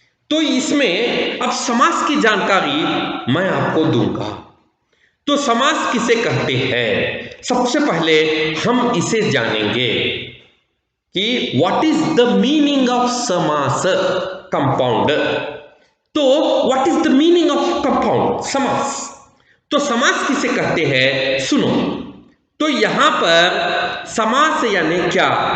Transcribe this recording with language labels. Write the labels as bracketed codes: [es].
[hi] तो इसमें अब समास की जानकारी मैं आपको दूंगा. तो समास किसे कहते हैं? सबसे पहले हम इसे जानेंगे कि [en] What is the meaning of samas, compound. तो what is the meaning of compound, samas? [hi] तो समास किसे कहते हैं सुनो. तो यहां पर समास यानी क्या?